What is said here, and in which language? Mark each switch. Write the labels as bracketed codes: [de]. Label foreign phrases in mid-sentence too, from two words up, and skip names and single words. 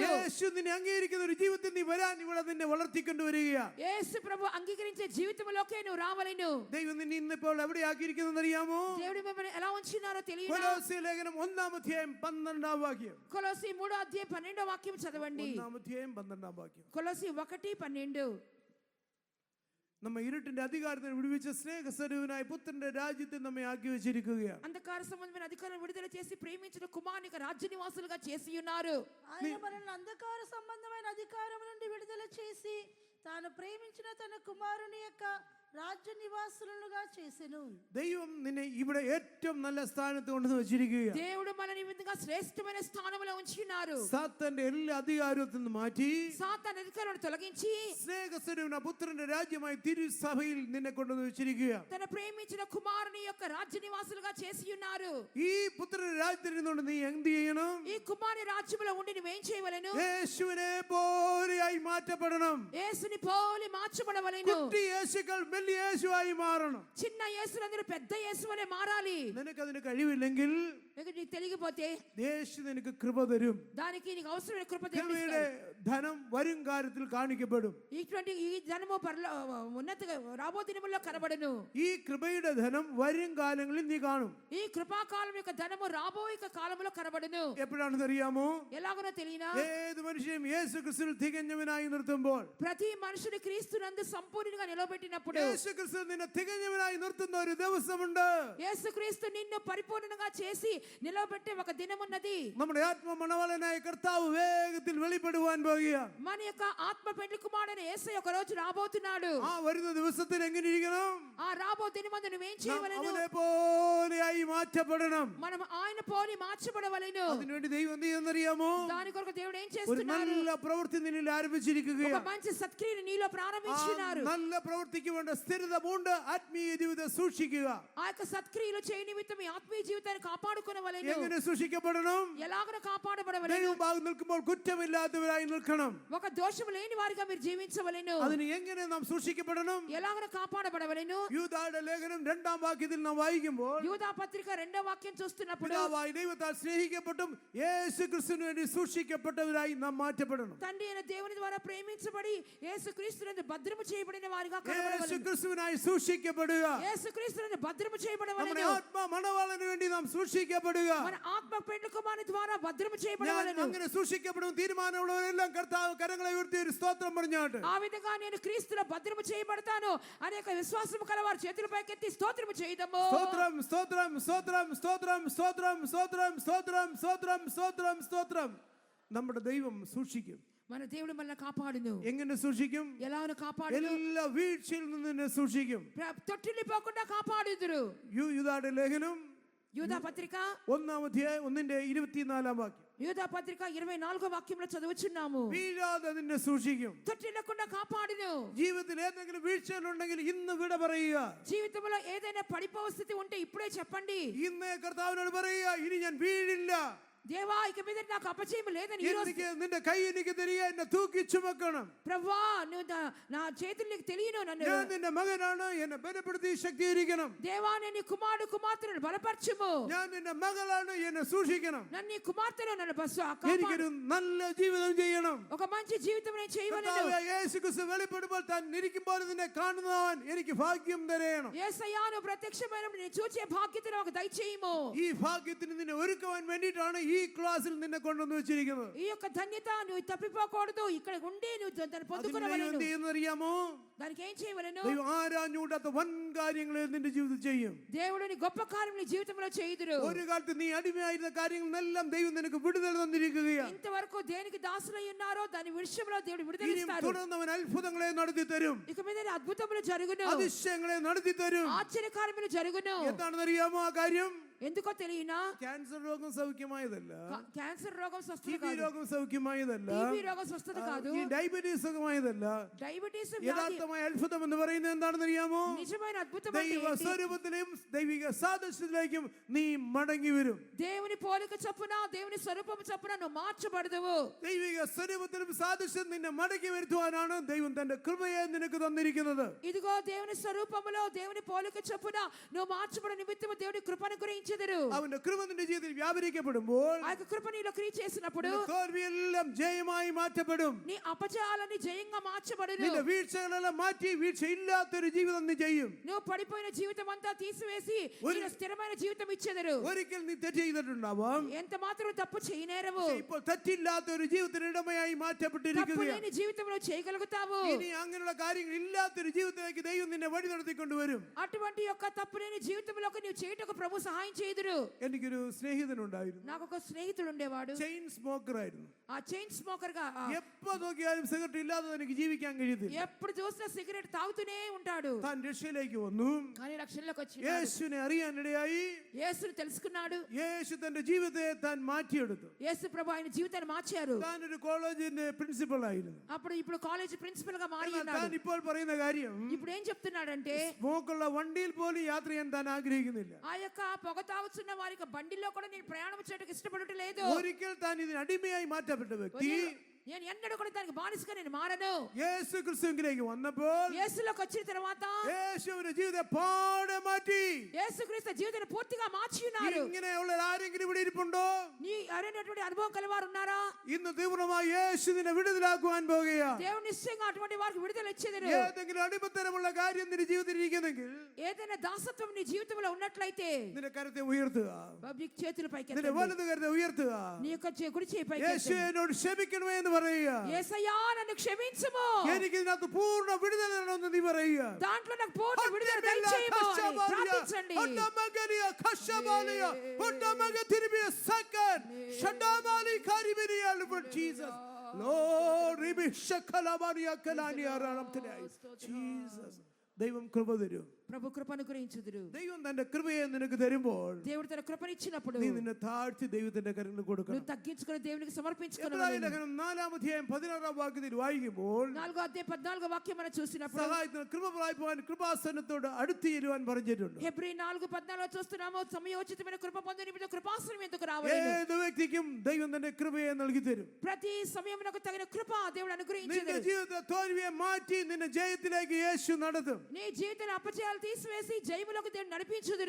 [ml] യേശു നിന്നെ അംഗീകരിക്കുന്ന ഒരു ജീവിതത്തിൽ നീ വരാൻ ഇവിടെ നിന്നെ വളർത്തിക്കൊണ്ടുവരികയാണ്. [te] యేసు ప్రభు అంగీకరించే జీవితంలోకే నువ్వు రావలెను. [ml] ദൈവം നിന്നെ ഇന്നിപ്പോൾ എവിടെ ആക്കിയിരിക്കുന്നത് അറിയാമോ? [te] దేవుడు మిమ్మల్ని ఎలా ఉంచినారో తెలియదా? [ml] കൊലോസ്യ ലേഖനം 1:12 [te] కొలొస్సీ 3:12 చదవండి. 1:12 కొలొస్సీ 1:12 [ml] നമ്മ ഇരുട്ടിന്റെ അധികാരത്തിന് വിടുവിച്ച സ്നേഹസ്വരൂപനായ പുത്രന്റെ രാജ്യത്തിൽ നമ്മെ ആക്കി വെച്ചിരിക്കുകയാണ്. [te] అంధకార సంబంధమైన అధికారం విడుదల చేసి ప్రేమించిన కుమారుని రాజ్య నివాసులుగా చేసి ఉన్నారు. ఆయన మనల్ని అంధకార సంబంధమైన అధికారం నుండి విడుదల చేసి తాను ప్రేమించిన తన కుమారుని యొక్క രാജ്യ നിവാസുలుగా చేసెను. [ml] ദൈവം നിന്നെ ഇവിടെ ഏറ്റവും നല്ല സ്ഥാനത്ത് കൊണ്ടുവന്ന് വെച്ചിരിക്കുകയാണ്. [te] దేవుడు మనల్ని ఈ విధంగా శ్రేష్టమైన స్థానంలో ఉంచినారు. [ml] സാത്താന്റെ എല്ലാ അധികാരത്തിൽ നിന്ന് മാറ്റി [te] సాతాను అధికారాన్ని తొలగించి [ml] സ്നേഹസ്വരൂപനായ പുത്രന്റെ രാജ്യമായി തിരുസഭയിൽ നിന്നെ കൊണ്ടുവന്ന് വെച്ചിരിക്കുകയാണ്. [te] తన ప్రేమించిన కుమారుని యొక్క రాజ్య నివాసులుగా చేసి ఉన్నారు. [ml] ഈ പുത്രന്റെ രാജ്യത്തിൽ നിന്നുകൊണ്ട് നീ എന്ത് ചെയ്യണം? [te] ఈ కుమారుని రాజ్యములో ఉండి నువ్వేం చేయవలెను? [ml] യേശുവിനെ പോലെയായി മാറ്റപ്പെടണം. [te] యేసుని పోలి మార్చబడవలెను. [ml] കുട്ടി യേശുക്കൾ വലിയ യേശുവായി മാറണം. [te] చిన్న యేసులందరూ పెద్ద యేసు వలె మారాలి. [ml] നിനക്ക് അതിന് കഴിവില്ലെങ്കിൽ [te] నీకు తెలియకపోతే [ml] യേശു നിനക്ക് കൃപ തരും. [te] దానికి నీకు అవసరమైన కృప [ml] കൃപയുടെ ധനം വരും കാര്യത്തിൽ കാണിക്കപ്പെടും. [te] ఇటువంటి ఈ ధనము ఉన్నతగా రాబో దినముల్లో కనబడును. [ml] ഈ കൃപയുടെ ധനം വരും കാലങ്ങളിൽ നീ കാണും. [te] ఈ కృపాకాలం యొక్క ధనము రాబోయే కాలంలో కనబడును. [ml] എപ്പോഴാണെന്ന് അറിയാമോ? [te] ఎలాగో తెలియనా? [ml] ഏത് മനുഷ്യനും യേശു ക്രിസ്തുവിൽ തികഞ്ഞവനായി നിർത്തുമ്പോൾ, [te] ప్రతి మనుషుని క్రీస్తునందు సంపూర్ణంగా నిలబెట్టినప్పుడు, [ml] യേശു ക്രിസ്തു നിന്നെ തികഞ്ഞവനായി നിർത്തുന്ന ഒരു ദിവസമുണ്ട്. [te] యేసుక్రీస్తు నిన్ను పరిపూర్ణంగా చేసి నిలబెట్టే ఒక దినమున్నది. [ml] നമ്മുടെ ആത്മ മണവാളനായ കർത്താവ് വേഗത്തിൽ വെളിപ്പെടുവാൻ പോകുകയാണ്. [te] మన యొక్క ఆత్మ పెండ్లి కుమారుడైన యేసయ్య ఒక రోజు రాబోతున్నాడు. [ml] ആ വരുന്ന ദിവസത്തിൽ എങ്ങനെ ഇരിക്കണം? [te] ఆ రాబో దినమందు నువ్వేం നാം చేయవలెను? അവനെ പോലെയായി മാറ്റപ്പെടണം. మనం ఆయన పోలి మార్చబడవలెను. അതിനുവേണ്ടി ദൈവം എന്ത് ചെയ്യുന്നറിയാമോ? దాని కొరకు దేవుడు ఏం ഒരു చేస్తున్నారు? നല്ല പ്രവൃത്തി നിന്നിൽ ఒక ആരംഭിച്ചിരിക്കുകയാണ്. మంచి సత్క్రియను నీలో ആ ప్రారంభించున్నారు. [ml] നല്ല പ്രവൃത്തിക്ക് വേണ്ട സ്ഥിരത പൂണ്ട് ആത്മീയ ജീവിതം സൂക്ഷിക്കുക. [te] ఆ యొక్క సత్క్రియలు చేయ నిమిత్తం ఈ ఆత్మీయ జీవితాన్ని కాపాడుకొనవలెను. [ml] എങ്ങനെ സൂക്ഷിക്കപ്പെടണം? [te] ఎలాగన కాపాడబడవలెను? [ml] ദൈവഭാഗം നിൽക്കുമ്പോൾ കുറ്റമില്ലാത്തവരായി നിൽക്കണം. [te] ఒక దోషము లేని వారిగా మీరు జీవించవలెను. [ml] അതിന് എങ്ങനെ നാം സൂക്ഷിക്കപ്പെടണം? [te] ఎలాగన కాపాడబడవలెను? [ml] യൂദായുടെ ലേഖനം 2-ാം വാക്യത്തിൽ നാം വായിക്കുമ്പോൾ [te] యూదా పత్రిక 2వ వాక్యం చూస్తున్నప్పుడు [ml] പിതാവായ ദൈവത്താൽ സ്നേഹിക്കപ്പെട്ടും യേശു ക്രിസ്തുവിന് വേണ്ടി സൂക്ഷിക്കപ്പെട്ടവരായി നാം മാറ്റപ്പെടണം. [te] తండ్రి అయిన దేవుని ద్వారా ప్రేమించబడి యేసుక్రీస్తునందు భద్రము చేయబడిన వారిగా യേശു కనబడవలెను. [ml] ക്രിസ്തുവിനായി സൂക്ഷിക്കപ്പെടുക. [te] యేసుక్రీస్తునందు భద్రము നമ്മുടെ చేయబడవలెను. [ml] ആത്മാ മണവാളന് വേണ്ടി നാം സൂക്ഷിക്കപ്പെടുക. [te] మన ఆత్మ పెండ్లి కుమారుని ద్వారా భద్రము ഞാൻ చేయబడవలెను. [ml] അങ്ങനെ സൂക്ഷിക്കപ്പെടും തീരുമാനമുള്ളവരെല്ലാം കർത്താവ് കരങ്ങളെ ഉയർത്തി ഒരു സ്തോത്രം പറഞ്ഞാട്ട്. [te] ఆ విధంగా నేను క్రీస్తులో భద్రము చేయబడతాను అనేక విశ్వాసము కలవారు చేతులు పైకెత్తి స్తోత్రము చేయదము. [ml] സ്തോത്രം സ്തോത്രം സ്തോത്രം സ്തോത്രം സ്തോത്രം സ്തോത്രം സ്തോത്രം സ്തോത്രം സ്തോത്രം സ്തോത്രം. നമ്മുടെ ദൈവം സൂക്ഷിക്കും. [te] మన దేవుడు మనల్ని కాపాడును. [ml] എങ്ങനെ സൂക്ഷിക്കും? [te] ఎలాగను కాపాడును? [ml] എല്ലാ വീഴ്ചയിൽ നിന്ന് നിന്നെ സൂക്ഷിക്കും. [te] తొట్టిల్లిపోకుండా కాపాడుదురు. [ml] യൂദായുടെ ലേഖനം [te] యూదా పత్రిక [ml] 1-ാം അധ്യായം 1-ന്റെ 24-ാം വാക്യം. [te] యూదా పత్రిక 24వ వాక్యంలో చదువుచున్నాము. [ml] വീഴാതെ നിന്നെ സൂക്ഷിക്കും. [te] తొట్టిల్లకుండా కాపాడును. [ml] ജീവിതത്തിൽ ഏതെങ്കിലും വീഴ്ചകളുണ്ടെങ്കിൽ ഇന്ന് വിട പറയുക. [te] జీవితంలో ఏదైనా పడిపోయే స్థితి ఉంటే ఇప్పుడే చెప్పండి. [ml] ഇന്ന് കർത്താവിനോട് പറയുക, ഇനി ഞാൻ വീഴില്ല. [te] దేవా ఇక మీద నాకు అపజయం లేదని ఈ రోజు [ml] എനിക്ക് നിന്റെ കൈ എനിക്ക് തരിക, എന്നെ തൂക്കി ചുമക്കണം. [te] ప్రభువా నువ్వు నా చేతులు నీకు తెలియను, నన్ను [ml] ഞാൻ നിന്റെ മകനാണ്, എന്നെ ബലപ്പെടുത്തി ശക്തീകരിക്കണം. [te] దేవా నేను నీ కుమారుడు కుమార్తెను బలపరచుము. [ml] ഞാൻ നിന്റെ മകളാണ്, എന്നെ സൂക്ഷിക്കണം. [te] నన్ను నీ కుమార్తెను నన్ను [ml] എനിക്കൊരു നല്ല ജീവിതം ചെയ്യണം. [te] ఒక మంచి జీవితం నేను చేయవలెను. [ml] കർത്താവേ, യേശു ക്രിസ്തു വെളിപ്പെടുമ്പോൾ താൻ ഇരിക്കുമ്പോൾ നിന്നെ കാണുന്നവൻ എനിക്ക് ഭാഗ്യം തരേണം. [te] యేసయ్యా నువ్వు ప్రత్యక్షమైనప్పుడు నేను చూసే భాగ్యత నాకు దయచేయము. [ml] ഈ ഭാഗ്യത്തിന് നിന്നെ ഒരുക്കുവാൻ വേണ്ടിയിട്ടാണ് ഈ ക്ലാസ്സിൽ നിന്നെ കൊണ്ടുവന്ന് വെച്ചിരിക്കുന്നത്. [te] ఈ యొక్క ధన్యత నువ్వు తప్పిపోకూడదు. ఇక్కడ ఉండి నువ్వు దాన్ని [ml] അതിന് ദൈവം [te] పొందుకొనవలెను. [ml] എന്ത് ചെയ്യുന്നറിയാമോ? [te] దానికి ఏం చేయవలెను? [ml] ദൈവം ആരാഞ്ഞൂടാത്ത വൻ കാര്യങ്ങളെ നിന്റെ ജീവിതത്തിൽ ചെയ്യും. [te] దేవుడు నీ గొప్ప కార్యం నీ జీవితంలో చేయుదురు. [ml] ഒരു കാലത്ത് നീ അടിമയായിരുന്ന കാര്യങ്ങളെല്ലാം ദൈവം നിനക്ക് വിടുതൽ തന്നിരിക്കുകയാണ്. [te] ఇంతవరకు దేనికి దాసులై ఉన్నారో దాని విషయంలో దేవుడు ഇനിയും విడుదలిస్తాడు. [ml] തുടർന്ന് അവൻ അത്ഭുതങ്ങളെ നടത്തി തരും. [te] ఇక మీద అద్భుతములు జరుగును, [ml] അതിശയങ്ങളെ നടത്തി തരും. [te] ఆశ్చర్యకార్యములు జరుగును. [ml] എന്താണെന്നറിയാമോ ఆ കാര്യം? [te] ఎందుకో తెలియనా? [ml] ക്യാൻസർ രോഗം സൗഖ്യമായതല്ല, [te] క్యాన్సర్ రోగం స్వస్థత ടിബി కాదు, [ml] രോഗം സൗഖ്യമായതല്ല, [te] టీబీ రోగం స్వస్థత కాదు, [ml] ഈ ഡയബറ്റീസ് സുഖമായതല്ല. [te] డయాబెటీస్ వ్యాధి. [ml] യഥാർത്ഥമായ അത്ഭുതം എന്ന് പറയുന്നത് എന്താണെന്നറിയാമോ? [te] నిజమైన అద్భుతం అంటే ദൈവ ఏంటి? [ml] സ്വരൂപത്തിലും ദൈവിക സാദൃശ്യത്തിലേക്കും നീ മടങ്ങി വരും. [te] దేవుని పోలిక చొప్పున దేవుని స్వరూపము చొప్పున నువ్వు మార్చబడదువు. [ml] ദൈവിക സ്വരൂപത്തിലും സാദൃശ്യം നിന്നെ മടക്കി വരുത്തുവാനാണ് ദൈവം തന്റെ കൃപയെ നിനക്ക് തന്നിരിക്കുന്നത്. [te] ఇదిగో దేవుని స్వరూపములో దేవుని పోలిక చొప్పున నువ్వు మార్చబడ నిమిత్తము దేవుని కృపను గురించెదరు. [ml] അവന്റെ കൃപ നിന്റെ ജീവിതത്തിൽ വ്യാപരിക്കപ്പെടുമ്പോൾ [te] ఆ యొక్క కృప నీలో క్రియ చేసినప్పుడు [ml] നിന്റെ തോൽവിയെല്ലാം ജയമായി മാറ്റപ്പെടും. [te] నీ అపజయాలని జయంగా మార్చబడును. [ml] നിന്റെ വീഴ്ചകളെല്ലാം മാറ്റി വീഴ്ചയില്ലാത്തൊരു ജീവിതം നീ ചെയ്യും. [te] నువ్వు పడిపోయిన జీవితం అంతా తీసివేసి నీకు స్థిరమైన జీవితం ఇచ్చెదరు. [ml] ഒരിക്കൽ നീ തെറ്റ് ചെയ്തിട്ടുണ്ടാവാം, [te] ఎంత మాత్రం తప్పు చేయనేరవు. [ml] പക്ഷേ ഇപ്പോൾ തെറ്റില്ലാത്ത ഒരു ജീവിതത്തിന് ഇടമയായി తప్పు മാറ്റപ്പെട്ടിരിക്കുകയാണ്. [te] లేని జీవితంలో చేయగలుగుతావు. [ml] ഇനി അങ്ങനെയുള്ള കാര്യങ്ങൾ ഇല്ലാത്തൊരു ജീവിതത്തിലേക്ക് ദൈവം നിന്നെ വഴി നടത്തിക്കൊണ്ടുവരും. [te] అటువంటి యొక్క తప్పు లేని జీవితంలోకి నువ్వు చేయుటకు ప్రభు సహాయం చేయుదురు. [ml] എനിക്കൊരു സ്നേഹിതനുണ്ടായിരുന്നു, [te] నాకు ఒక స్నేహితుడు ఉండేవాడు. [en] chain smoker [ml] ആയിരുന്നു. [te] ఆ [en] chain smoker [te] గా [ml] എപ്പോ നോക്കിയാലും സിഗരറ്റ് ഇല്ലാതെ എനിക്ക് ജീവിക്കാൻ കഴിയത്തില്ല. [te] ఎప్పుడు చూసినా సిగరెట్ తాగుతూనే ఉంటాడు. [ml] താൻ രക്ഷയിലേക്ക് വന്നു, [te] కానీ రక్షణలోకి వచ్చి [ml] യേശുവിനെ അറിയാനിടയായി. [te] యేసుని తెలుసుకున్నాడు. [ml] യേശു തന്റെ ജീവിതത്തെ താൻ മാറ്റിയെടുത്തു. [te] యేసు ప్రభు ఆయన జీవితాన్ని మార్చారు. [ml] താൻ ഒരു കോളേജിന്റെ പ്രിൻസിപ്പൽ ആയിരുന്നു. [te] అప్పుడు ఇప్పుడు కాలేజ్ ప్రిన్సిపల్ గా మారి എന്നാൽ ఉన్నాడు. [ml] താൻ ഇപ്പോൾ പറയുന്ന കാര്യം, [te] ఇప్పుడు ఏం చెప్తున్నాడంటే [ml] സ്മോക്കുള്ള വണ്ടിയിൽ പോലും യാത്ര ചെയ്യാൻ താൻ ആഗ്രഹിക്കുന്നില്ല. [te] ఆ యొక్క పొగ తాగుతున్న వారికి బండిలో కూడా నేను ప్రయాణం చేయడానికి ఇష్టపడటం లేదు. [ml] ഒരിക്കൽ താൻ ഇതിന് അടിമയായി മാറ്റപ്പെട്ട വ്യക്തി [te] నేను ఎన్నడూ కూడా దానికి బానిసగా నేను మారను. [ml] യേശു ക്രിസ്തുവിലേക്ക് വന്നപ്പോൾ [te] యేసులోకి వచ్చిన తర్వాత [ml] യേശുവിന്റെ ജീവിതത്തെ പാടെ മാറ്റി. [te] యేసుక్రీస్తు జీవితాన్ని పూర్తిగా మార్చి ఉన్నారు. [ml] ഇങ്ങനെയുള്ള ആരെങ്കിലും ഇവിടെ ഇരിപ്പുണ്ടോ? [te] నీ అరైనటువంటి అనుభవం కలవారు ఉన్నారా? [ml] ഇന്ന് തീവ്രമായി യേശു നിന്നെ വിടുതലാക്കുവാൻ പോകുകയാണ്. [te] దేవుడు నిశ్చయంగా అటువంటి వారికి విడుదల ఇచ్చేదరు. [ml] ഏതെങ്കിലും അടിമത്തരമുള്ള കാര്യം നിന്റെ ജീവിതത്തിൽ ഇരിക്കുന്നെങ്കിൽ [te] ఏదైనా దాసత్వం నీ జీవితంలో ఉన్నట్లయితే [ml] നിന്റെ കരത്തെ ഉയർത്തുക, [te] పబ్లిక్ చేతుల పైకి നിന്റെ ఎత్తండి. [ml] വലത് കരത്തെ ഉയർത്തുക. [te] నీ యొక్క కుడి చేయి పైకి യേശു ఎత్తండి. [ml] എന്നോട് ക്ഷമിക്കണമേ എന്ന് പറയുക. [te] యేసయ్యా నన్ను క్షమించుము. [ml] എനിക്ക് ഇതിനകത്ത് പൂർണ്ണ വിടുതൽ തരണമെന്ന് നീ പറയുക. [te] దాంట్లో నాకు పూర్ణ విడుదల దయచేయము అని ప్రార్థించండి. [en] Jesus. Lord, Jesus. [ml] ദൈവം കൃപ തരും. [te] ప్రభు కృప అనుగ్రహించుదురు. [ml] ദൈവം തന്റെ കൃപയെ നിനക്ക് തരുമ്പോൾ [te] దేవుడు తన కృపనిచ్చినప్పుడు [ml] നീ നിന്നെ താഴ്ത്തി ദൈവത്തിന്റെ കരങ്ങളിൽ കൊടുക്കണം. [te] నువ్వు తగ్గించుకొని దేవునికి సమర్పించుకోవాలి. [ml] എബ്രായ ലേഖനം 4-ാം അധ്യായം 16-ാം വാക്യത്തിൽ വായിക്കുമ്പോൾ [te] 4వ అధ్యాయం 14వ వాక్యం మనం చూసినప్పుడు [ml] സഹായത്തിന് കൃപ പ്രാപിപ്പാൻ കൃപാസനത്തോട് അടുത്ത് ചെല്ലുവാൻ പറഞ്ഞിട്ടുണ്ട്. [te] హెబ్రీ 4:14 చూస్తున్నాము. సమయోచితమైన కృప పొందే నిమిత్తం కృపాసనం ఎందుకు రావాలి? [ml] ഏത് വ്യക്തിക്കും ദൈവം തന്റെ കൃപയെ നൽകി തരും. [te] ప్రతి సమయమునకు తగిన కృప దేవుడు നിന്റെ అనుగ్రహించును. [ml] ജീവിതത്തെ തോൽവിയെ മാറ്റി നിന്നെ ജയത്തിലേക്ക് യേശു നടത്തും. [te] నీ జీవితంలో అపజయాలు తీసివేసి జయములకు దేవుడు నడిపించుదురు.